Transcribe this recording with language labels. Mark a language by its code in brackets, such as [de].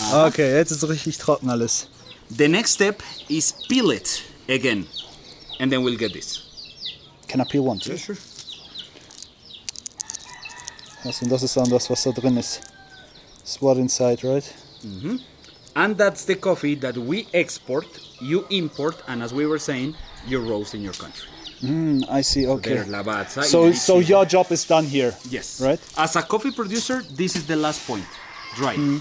[de] Okay, jetzt ist richtig trocken alles. [en] The next step is peel it again, and then we'll get this. Can I peel one too? Yeah, sure. [de] Also, und das ist dann das, was da drin ist. [en] It's what inside, right? And that's the coffee that we export, you import, and as we were saying, you roast in your country. I see. Okay. There's Lavazza, So your job is done here. yes, Right? As a coffee producer, this is the last point, dry.